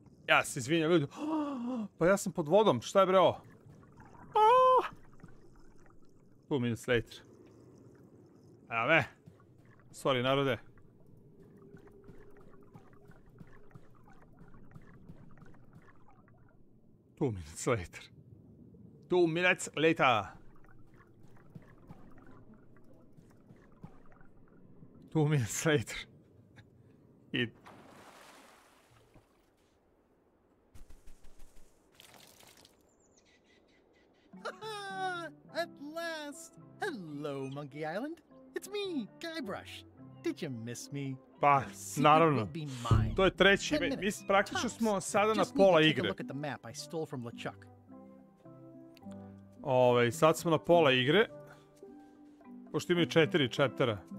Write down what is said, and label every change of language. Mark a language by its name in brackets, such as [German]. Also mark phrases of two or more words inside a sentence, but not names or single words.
[Serbian] Ja se izvinjam, ljudi. Pa ja sam pod vodom, šta je bre ovo? [English] 2 minutes later. [Serbian] Evo me. Sorry, narode. [English] Two minutes later. 2 minutes later. 2 minutes later. I... At last! Hello, Monkey Island. It's me, Guybrush. Did you miss me? [Serbian] Pa, naravno. [English] Will be mine. [Serbian] To je treći. [English] 10 [Serbian] Mi [English] minutes, [Serbian] praktično [English] tops. [Serbian] smo sada na [English] Just need to [Serbian] pola [English] take a [Serbian] igre. [English] look at the map I stole from Lechuck. [Serbian] Sad smo na pola igre. Pošto imaju 4 chaptera.